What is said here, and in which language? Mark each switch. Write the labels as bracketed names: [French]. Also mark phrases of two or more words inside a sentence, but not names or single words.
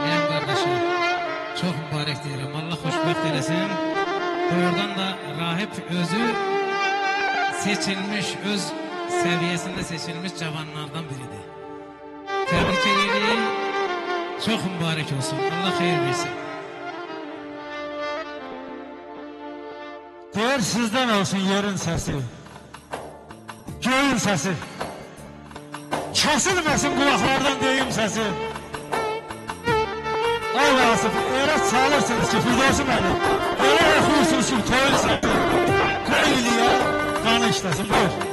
[Turkish] Benim kardeşim çok mübarek diyelim. [Azerbaijani] Allah hoşbəxt eylesin. Doğrudan da rahip özü seçilmiş, öz seviyesinde seçilmiş cavanlardan biridir. [Turkish] Tebrik ederim. Çok mübarek olsun. Allah hayır versin. [Azerbaijani] Deyər sizdən olsun yerin səsi, göyün səsi, kəsilməsin qulaqlardan deyim səsi. Ay Vasif, elə çalırsınız ki, Firdevsi müəllim, elə oxuyursunuz ki, toyun səsi, qoy iliyə qanı işləsin, buyur.